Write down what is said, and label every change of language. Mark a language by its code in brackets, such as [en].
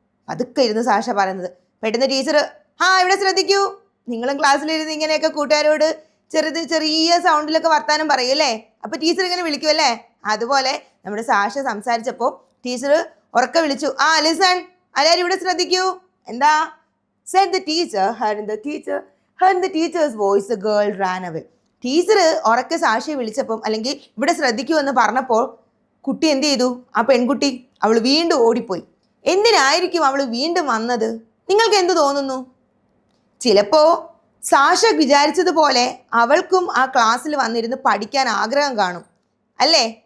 [ml] പതുക്കെ ഇരുന്ന് സാഷ പറയുന്നത്. പെട്ടെന്ന് ടീച്ചർ, ഇവിടെ ശ്രദ്ധിക്കൂ. നിങ്ങളും ക്ലാസ്സിലിരുന്ന് ഇങ്ങനെയൊക്കെ കൂട്ടുകാരോട് ചെറിയ സൗണ്ടിലൊക്കെ വർത്താനം പറയും അല്ലേ? അപ്പോൾ ടീച്ചർ ഇങ്ങനെ വിളിക്കുമല്ലേ? അതുപോലെ നമ്മുടെ സാഷ സംസാരിച്ചപ്പോൾ ടീച്ചർ ഉറക്കെ വിളിച്ചു, ലിസൺ, എല്ലാവരും ഇവിടെ ശ്രദ്ധിക്കൂ. എന്താ? [en] said the teacher. Hearing the teacher's voice, the girl ran away. [ml] Teacher ഉറക്കെ സാക്ഷിയെ വിളിച്ചപ്പം, അല്ലെങ്കിൽ ഇവിടെ ശ്രദ്ധിക്കൂ എന്ന് പറഞ്ഞപ്പോൾ കുട്ടി എന്ത് ചെയ്തു? ആ പെൺകുട്ടി അവൾ വീണ്ടും ഓടിപ്പോയി. എന്തിനായിരിക്കും അവൾ വീണ്ടും വന്നത്? നിങ്ങൾക്ക് എന്ത് തോന്നുന്നു? ചിലപ്പോൾ സാഷ വിചാരിച്ചതുപോലെ അവൾക്കും ആ ക്ലാസ്സിൽ വന്നിരുന്ന് പഠിക്കാൻ ആഗ്രഹം കാണും അല്ലേ?